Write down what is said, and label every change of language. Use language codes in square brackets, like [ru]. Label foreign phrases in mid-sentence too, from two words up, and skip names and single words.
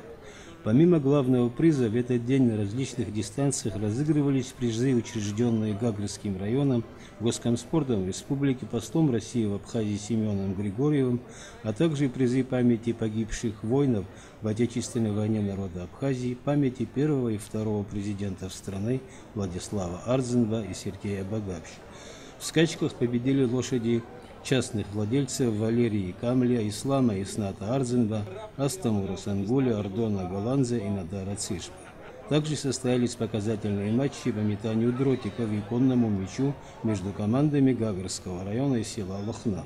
[ru] Помимо главного приза, в этот день на различных дистанциях разыгрывались призы, учрежденные Гагарским районом, Госкомспортом Республики, послом России в Абхазии Семеном Григорьевым, а также призы памяти погибших воинов в Отечественной войне народа Абхазии, памяти первого и второго президентов страны Владислава Арзенба и Сергея Багапщ. В скачках победили лошади частных владельцев Валерии Камля, Ислама Исната Арзенба, Астамура Сангуля, Ардона Голландзе и Надара Цишба. Также состоялись показательные матчи по метанию дротиков и конному мячу между командами Гагарского района и села Лохна.